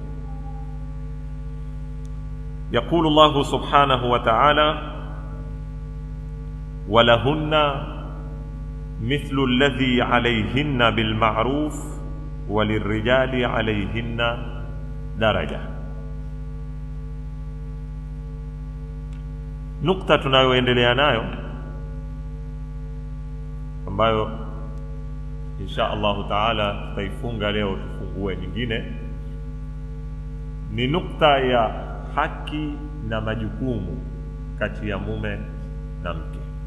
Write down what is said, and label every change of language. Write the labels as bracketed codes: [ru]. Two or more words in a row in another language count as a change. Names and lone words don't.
[ar] يقول الله سبحانه وتعالى: ولهن مثل الذي عليهن بالمعروف وللرجال عليهن درجة. [sw] Nukta tunayoendelea nayo ambayo [ar] إن شاء الله تعالى [sw] tutaifunga leo, tufungue nyingine, ni nukta ya haki na majukumu kati ya mume na mke.